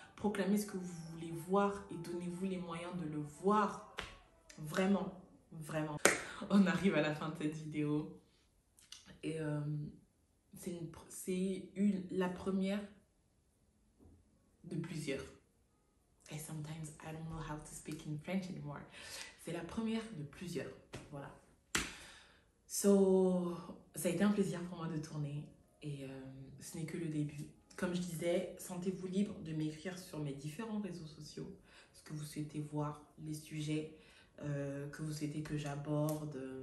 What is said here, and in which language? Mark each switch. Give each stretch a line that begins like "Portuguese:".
French: Proclamez ce que vous voulez voir et donnez-vous les moyens de le voir. Vraiment, vraiment. On arrive à la fin de cette vidéo. Et c'est la première de plusieurs.
English: Et sometimes I don't know how to speak in French anymore.
French: C'est la première de plusieurs. Voilà. So, ça a été un plaisir pour moi de tourner. Et ce n'est que le début. Comme je disais, sentez-vous libre de m'écrire sur mes différents réseaux sociaux. Ce que vous souhaitez voir, les sujets que vous souhaitez que j'aborde.